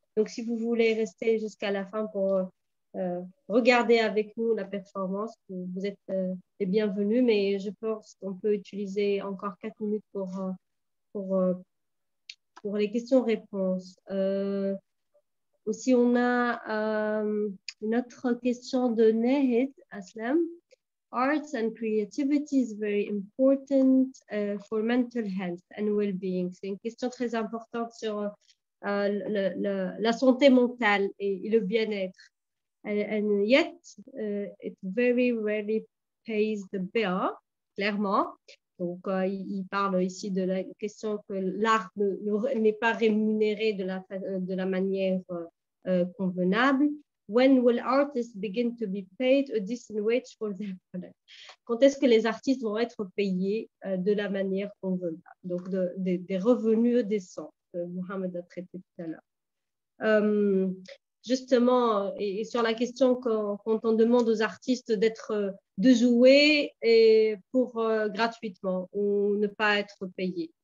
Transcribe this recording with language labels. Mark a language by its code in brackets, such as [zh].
[fr] Donc, si vous voulez rester jusqu'à la fin pour regarder avec nous la performance, vous êtes les bienvenus, mais je pense qu'on peut utiliser encore 4 minutes pour, pour les questions-réponses. Aussi, on a une autre question de Nehid Aslam. [en] Arts and creativity is very important for mental health and well-being. [fr] C'est une question très importante sur la santé mentale et le bien-être. [en] And yet, it very rarely pays the bill, [fr] clairement. Donc, il parle ici de la question que l'art n'est pas rémunéré de la manière convenable. [en] When will artists begin to be paid a decent wage for their product? [fr] Quand est-ce que les artistes vont être payés de la manière convenable? Donc, des revenus décents, que Mohamed a traité tout à l'heure. Justement, et sur la question quand on demande aux artistes de jouer et gratuitement ou ne pas être payés.